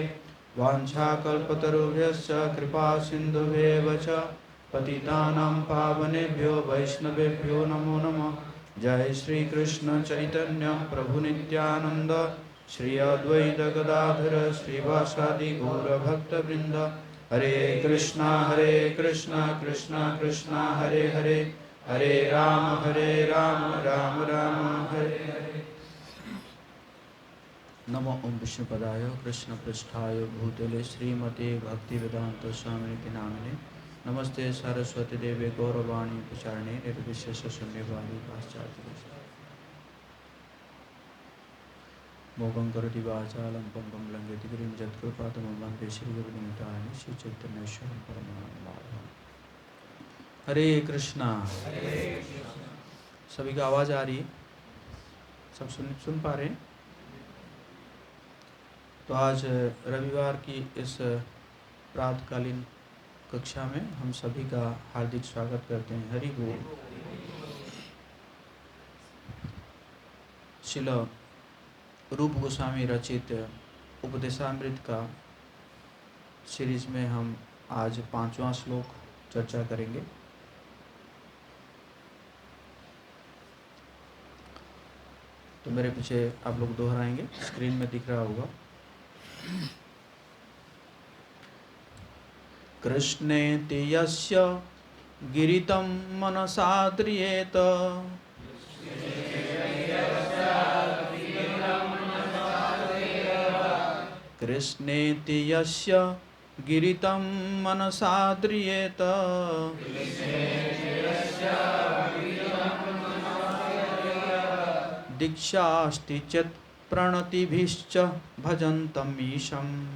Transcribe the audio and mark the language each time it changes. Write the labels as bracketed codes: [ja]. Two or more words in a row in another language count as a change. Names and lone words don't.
[sa] वाञ्छाकल्पतरुभ्यश्च कृपा सिन्धुभ्येव च पतितानां पावनेभ्यो वैष्णवेभ्यो नमो नमः। जय श्री कृष्ण चैतन्य प्रभु नित्यानंद श्री अद्वैत गदाधर श्रीवासादि गौरभक्तवृंद। हरे कृष्णा कृष्ण कृष्ण हरे हरे, हरे राम राम राम हरे हरे। नमो ओम विष्णुपदाय कृष्ण पृष्ठाय भूतले श्रीमते भक्तिवेदांत स्वामिनिति नामिने। नमस्ते सरस्वती देवे गौरवाणी प्रचारणे निर्विशेष शून्यवादी पाश्चात्य मोगं करोति वाचालं पंगं लंघयति गिरिं यत्कृपातमहं वन्दे श्रीगुरुनिताय श्रीचैतन्येश्वरं परमानन्दमाधवं। हरे कृष्णा। [hi] सभी का आवाज़ आ रही है? सब सुन पा रहे हैं? तो आज रविवार की इस प्रातकालीन कक्षा में हम सभी का हार्दिक स्वागत करते हैं। हरि बोल। श्रील रूप गोस्वामी रचित उपदेशामृत का सीरीज में हम आज 5वां श्लोक चर्चा करेंगे। तो मेरे पीछे आप लोग दोहराएंगे, स्क्रीन में दिख रहा होगा। [sa] कृष्णेति यस्य गिरितं मनसा द्रियेत कृष्णेति यस्य गिरितं मनसा द्रियेत दीक्षास्ति चेत् प्रणतिभिश्च भजन्तम् ईशम्।